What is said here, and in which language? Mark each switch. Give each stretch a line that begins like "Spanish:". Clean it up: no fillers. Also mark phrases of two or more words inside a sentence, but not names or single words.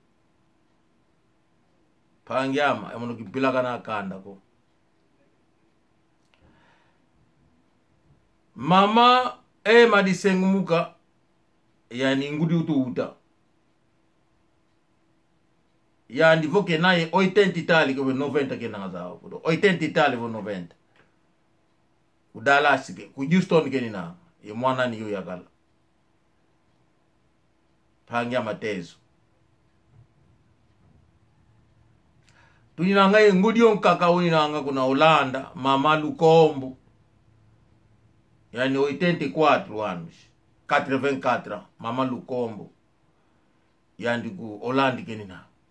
Kongo: pangyama emono kipila kana kanda ko mama madisengumuka yani ngudi utuuta yani voke naye 80 itali ko 90 ke nanga 80 itali vo 90 udala sike ku Houston ke nina ye mwana niyo yakala pangya matezo tuninanga ye ngudi onkaka uninanga kuna Holanda mama Lukombo yani 84 anos 84 mama Lukombo yani ku Holanda ke nina